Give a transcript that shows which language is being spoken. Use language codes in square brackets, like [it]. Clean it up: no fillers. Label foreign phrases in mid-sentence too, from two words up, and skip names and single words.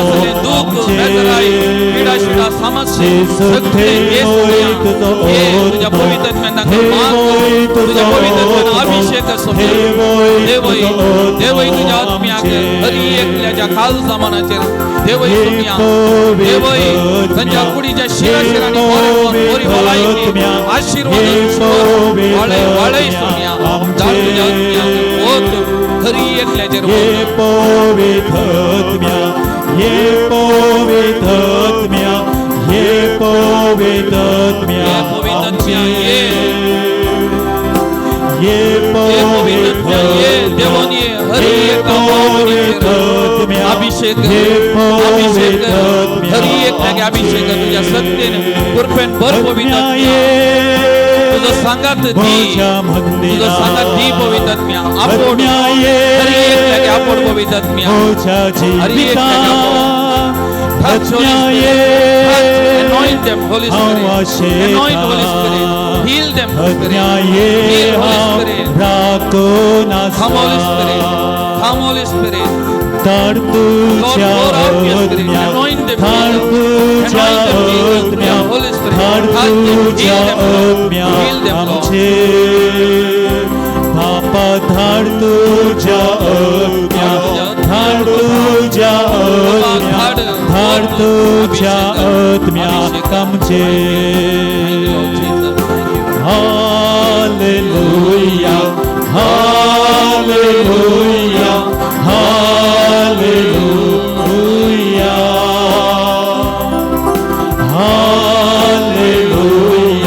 [kok] दुःख बेजाराई पीडा शिडा समस्या तुझ्या पवित्र तुझ्या पवित्र अभिषेक सोमया देवय तुझ्या आत्म्याक हर एकल्याच्या खाल जमानाचेर देवय सोमया देवय तांच्या कुडीच्या शिराशिरांनी बरी भलायकी आशीर्वाद वाळय सोमया धाड तुझ्या आत्म्याक वोत हर एकल्याचेर ये पवित्र आत्म्या ये पवित्र आत्म्या ये पवित्र आत्म्या ये पवित्र ये देवोन ये हर एका अभिषेक हर एकल्यागे अभिषेक तुझ्या सत्तेन कृपेन भर पवित्र तुझं सांगात दी पवित्र आत्म्या आपड हर एकल्यागे आपड पवित्र आत्म्या हर एकल्यागे [en] touch anoint them Holy Spirit anoint Holy Spirit heal them Holy Spirit heal Holy Spirit come Holy Spirit come Holy Spirit Lord pour out your Spirit anoint them anoint them Holy Spirit heal them Lord [kok] Papa धाड तुझ्या आत्म्या धाड तुझ्या आत्म्या धाड तुझ्या आत्म्या आमचे हालेलुया हालेलुया हालेलुया हालेलुया